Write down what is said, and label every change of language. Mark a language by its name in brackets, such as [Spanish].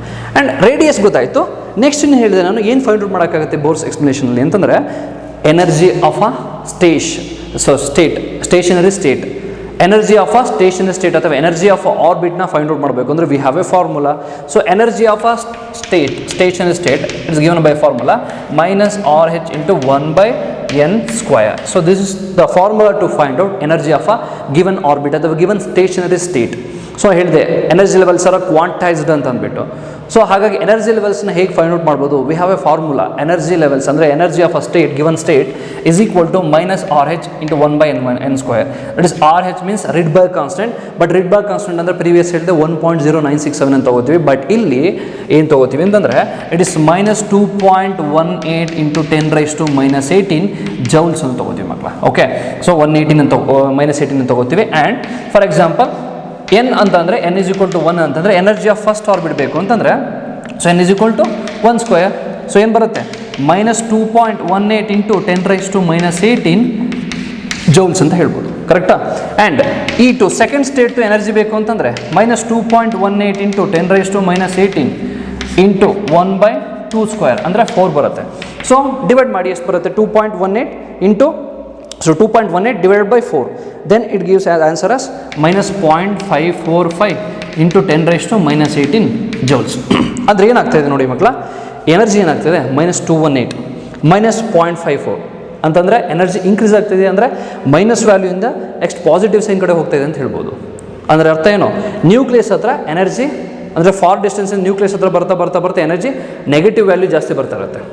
[Kannada] And radius ಗೊತ್ತಾಯಿತು. Next ಇನ್ನು ಹೇಳಿದೆ ನಾನು ಏನು ಫೈಂಡ್ ಔಟ್ ಮಾಡೋಕ್ಕಾಗುತ್ತೆ ಬೋರ್ಸ್ ಎಕ್ಸ್ಪ್ಲನೇಷನಲ್ಲಿ ಅಂತಂದರೆ energy of a stationery state. Energy of a stationery state ಅಥವಾ energy of a ಆರ್ಬಿಟ್ನ find out ಮಾಡಬೇಕು ಅಂದರೆ [English] We have a formula. So energy of a stationary state it's given by formula -RH into 1/n square. So this is the formula to find out energy of a given orbit [Kannada] ಅಥವಾ [English] given stationary state. [Kannada] So ಹೇಳಿದೆ energy levels R ಕ್ವಾಂಟೈಸ್ಡ್ ಅಂತ ಅಂದ್ಬಿಟ್ಟು. So ಹಾಗಾಗಿ energy ಲೆವೆಲ್ಸ್ನ ಹೇಗೆ find out ಮಾಡ್ಬೋದು, [English] We have a formula. [Kannada] Energy levels ಅಂದರೆ [English] Energy of a state, given state is equal to -RH into 1/n square. [Kannada] That is RH means ರಿಡ್ಬರ್ಗ್ constant. But ರಿಡ್ಬರ್ಗ್ constant ಅಂದರೆ previous ಹೇಳಿದೆ 1.0967 ಅಂತ ತಗೋತೀವಿ. But ಇಲ್ಲಿ ಏನು ತಗೋತೀವಿ ಅಂತಂದರೆ ಇಟ್ ಇಸ್ -2.18 into 10⁻⁻18 ಜೌಲ್ಸ್ ಅಂತ ತಗೋತೀವಿ ಮಕ್ಕಳ. ಓಕೆ, ಸೊ 118 ಅಂತ -18 ಅಂತ ತಗೋತೀವಿ. ಆ್ಯಂಡ್ ಫಾರ್ ಎಕ್ಸಾಂಪಲ್ n ಅಂತಂದರೆ n is equal to 1 ಅಂತಂದರೆ ಎನರ್ಜಿ ಆಫ್ ಫಸ್ಟ್ ಆರ್ಬಿಟ್ ಬೇಕು ಅಂತಂದರೆ so n is equal to 1 square. So ಏನು ಬರುತ್ತೆ -2.18 into 10⁻⁻18 ಜೌಲ್ಸ್ ಅಂತ ಹೇಳ್ಬೋದು, ಕರೆಕ್ಟಾ? ಆ್ಯಂಡ್ ಈ to second state to energy ಬೇಕು ಅಂತಂದರೆ -2.18 ಇಂಟು 10⁻⁻18 ಇಂಟು 1/2² ಅಂದರೆ 4 ಬರುತ್ತೆ. ಸೊ ಡಿವೈಡ್ ಮಾಡಿ ಎಷ್ಟು ಬರುತ್ತೆ? 2.18 into [English] 2.18 divided by 4, then it gives as answer as -0.545 into 10⁻⁻18 joules. [Kannada] ಅಂದರೆ ಏನಾಗ್ತಾಯಿದೆ ನೋಡಿ ಮಕ್ಕಳ, ಎನರ್ಜಿ ಏನಾಗ್ತದೆ -218 -0.54 ಅಂತಂದರೆ ಎನರ್ಜಿ ಇನ್ಕ್ರೀಸ್ ಆಗ್ತಿದೆ, ಅಂದರೆ ಮೈನಸ್ ವ್ಯಾಲ್ಯೂಯಿಂದ ನೆಕ್ಸ್ಟ್ ಪಾಸಿಟಿವ್ ಸೈನ್ ಕಡೆ ಹೋಗ್ತಾಯಿದೆ ಅಂತ ಹೇಳ್ಬೋದು. ಅಂದರೆ ಅರ್ಥ ಏನು, ನ್ಯೂಕ್ಲಿಯಸ್ ಹತ್ರ ಎನರ್ಜಿ ಅಂದರೆ ಫಾರ್ ಡಿಸ್ಟೆನ್ಸ್ ನ್ಯೂಕ್ಲಿಯಸ್ ಹತ್ರ ಬರ್ತಾ ಎನರ್ಜಿ ನೆಗೆಟಿವ್ ವ್ಯಾಲ್ಯೂ ಜಾಸ್ತಿ ಬರ್ತಾ ಇರುತ್ತೆ.